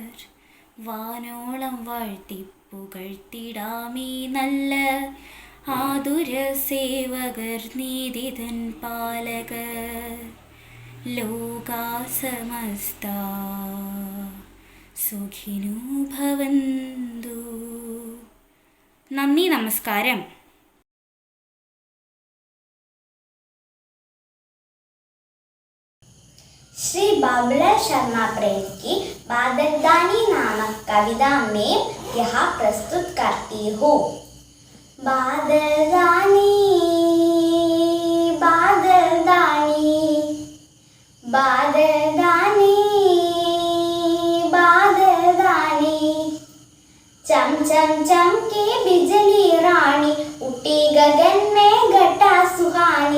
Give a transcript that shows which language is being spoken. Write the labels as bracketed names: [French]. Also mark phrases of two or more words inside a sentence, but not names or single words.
[Malayalam] വാനോളം വാഴ്ത്തിപ്പുകഴ്ത്തിടാമീ നല്ല ആതുര സേവകർ നീതിതൻ പാലകർ. [Sanskrit] ലോകാ സമസ്താ സുഖിനോ ഭവന്തു. [Malayalam] നന്ദി, നമസ്കാരം. [Hindi] श्री बाबुलाल शर्मा प्रेम की बादलदानी नामक कविता में यहाँ प्रस्तुत करती हूँ. बादलदानी बादलदानी बादलदानी बादलदानी, चम चम चम के बिजली रानी, उठी गगन में घटा सुहानी.